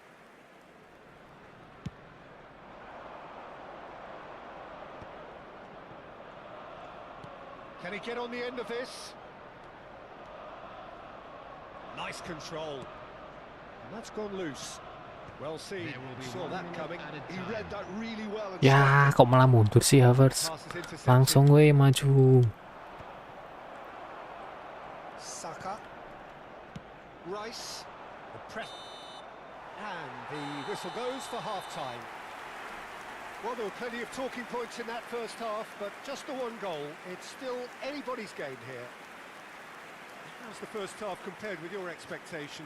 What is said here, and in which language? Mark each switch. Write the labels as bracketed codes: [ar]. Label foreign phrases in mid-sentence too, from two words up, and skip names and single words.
[en] Can he get on the end of this? Nice control. And that's gone loose. Well seen. There will be Saw 1 that minute coming. added He time. read that really well. And [id] Ya, kok malah mundur sih Havertz? [en] Passes intercepted. [jv] Langsung weh maju. [en] Saka. Rice. The press. And the whistle goes for half-time. Well, there were plenty of talking points in that first half, but just the one goal. It's still anybody's game here. How's the first half compared with your expectation?